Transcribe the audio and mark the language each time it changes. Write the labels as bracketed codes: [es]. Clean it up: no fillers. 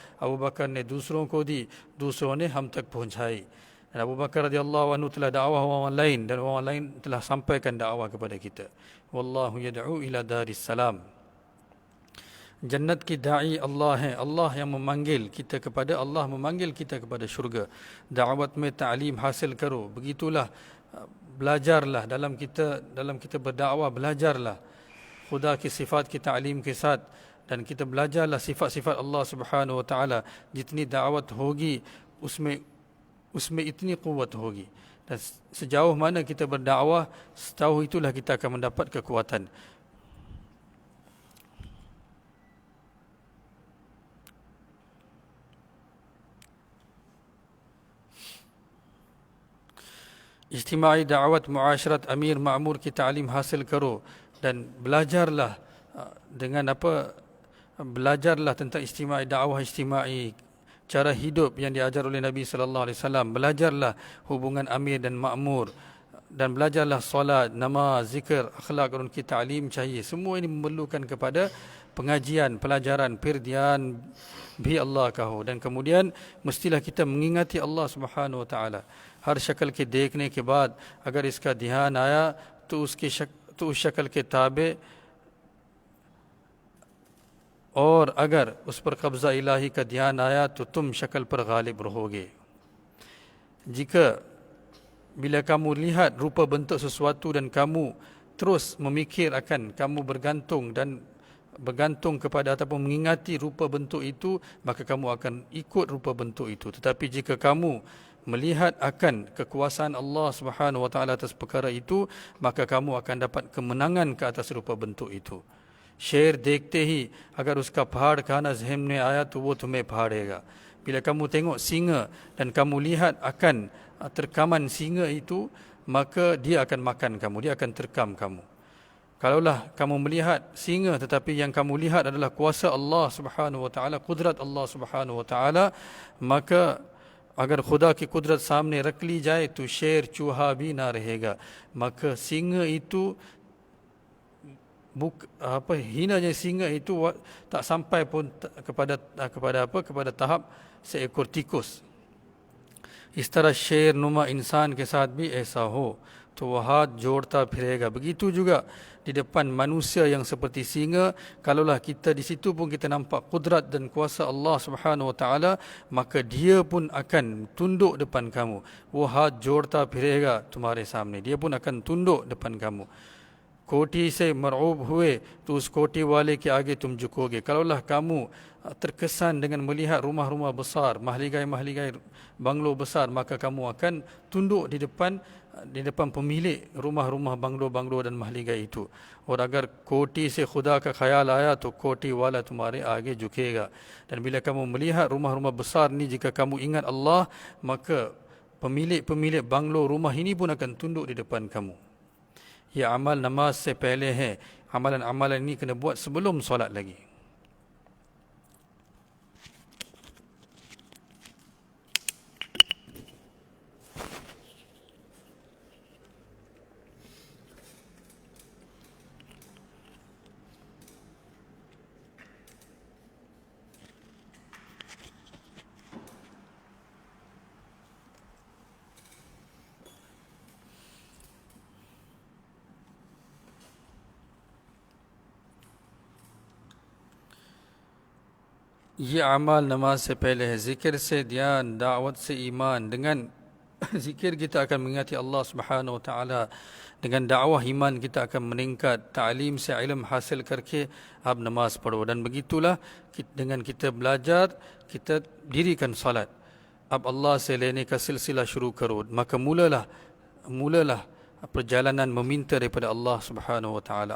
[hi] Abu Bakar ने दूसरों को दी, दूसरों ने हम तक पहुंचाई. [ms] Dan Abu Bakar radhiyallahu anhu telah dakwah orang lain, dan orang lain telah sampaikan dakwah kepada kita. [ar] Wallahu yad'u ila daris salam. [hi] Jannat ki da'i Allah hai. [ms] Allah yang memanggil kita kepada, Allah memanggil kita kepada syurga. [hi] Da'wat mein ta'lim hasil karo. [ms] Begitulah, belajarlah dalam kita berdakwah, belajarlah [hi] खुदा की सिफात की तालीम के साथ, [ms] dan kita belajarlah sifat-sifat Allah Subhanahu Wa Taala. [hi] Jitni da'wat hogi, उसमें इतनी कुव्वत होगी. [ms] Dan sejauh mana kita berdakwah, sejauh itulah kita akan mendapat kekuatan. [hi] इज्तिमाई दावत मुआशरत अमीर मामूर की तालीम हासिल करो, [ms] dan belajarlah belajarlah tentang istima'i, dakwah istima'i, cara hidup yang diajar oleh Nabi sallallahu alaihi wasallam. Belajarlah hubungan amir dan makmur, dan belajarlah solat, namaz, zikir, akhlak, dan kita [hi] ta'lim चाहिए. [ms] Semua ini memerlukan kepada pengajian, pelajaran, firdian bi Allah kaho, dan kemudian mestilah kita mengingati Allah Subhanahu Wa Taala. [hi] हर शक्ल के देखने के बाद अगर इसका ध्यान आया तो उस शक्ल के ताबे, और अगर उस पर कब्जा इलाही का ध्यान आया तो तुम शक्ल पर गालिब रहोगे. [ms] Jika bila kamu lihat rupa bentuk sesuatu dan kamu terus memikir akan, kamu bergantung kepada ataupun mengingati rupa bentuk itu, maka kamu akan ikut rupa bentuk itu. Tetapi jika kamu melihat akan kekuasaan Allah Subhanahu Wa Taala atas perkara itu, maka kamu akan dapat kemenangan ke atas rupa bentuk itu. [hi] शेर देखते ही अगर उसका पहाड़ खाना ज़हन में आया तो वो तुम्हें फाड़ेगा. [ms] Bila kamu tengok singa dan kamu lihat akan terkaman singa itu, maka dia akan makan kamu, dia akan terkam kamu. Kalaulah kamu melihat singa tetapi yang kamu lihat adalah kuasa Allah Subhanahu wa taala, kudrat Allah Subhanahu wa taala, maka [hi] अगर खुदा की कुदरत सामने रख ली जाए तो शेर चूहा भी ना रहेगा. [ms] Maka singa itu hinanya singa itu tak sampai pun kepada tahap seekor tikus. [hi] इस तरह शेर नुमा इंसान के साथ भी ऐसा हो तो वह हाथ जोड़ता फिरेगा. [ms] Begitu juga di depan manusia yang seperti singa, kalaulah kita di situ pun kita nampak kudrat dan kuasa Allah Subhanahu wa taala, maka dia pun akan tunduk depan kamu. [hi] Wo hath जोड़ता फिरेगा तुम्हारे सामने, [ms] dia pun akan tunduk depan kamu. [hi] कोटी से मरऊब हुए तो उस कोटी वाले के आगे तुम झुकोगे. [ms] Kalaulah kamu terkesan dengan melihat rumah-rumah besar, mahligai-mahligai banglo besar, maka kamu akan tunduk di depan pemilik rumah-rumah banglo-banglo dan mahligai itu. [hi] और अगर कोटी से खुदा का ख्याल आया तो कोटी वाला तुम्हारे आगे झुकेगा. [ms] Dan bila kamu melihat rumah-rumah besar ni, jika kamu ingat Allah, maka pemilik banglo rumah ini pun akan tunduk di depan kamu. [hi] Ya amal namaz se pehle hai. [ms] Amalan-amalan ini kena buat sebelum solat lagi. [hi] ये अमाल नमाज से पहले है. Zikir से ध्यान, दावत से ईमान. [ms] Dengan zikir kita akan mengingati Allah Subhanahu wa taala, dengan dakwah iman kita akan meningkat, [hi] ta'lim se ilm hasil करके आप नमाज पढ़ो. [ms] Dan begitulah dengan kita belajar, kita dirikan salat. [hi] अब अल्लाह से लेने का सिलसिला शुरू करो, [ms] maka mulalah perjalanan meminta daripada Allah Subhanahu wa taala.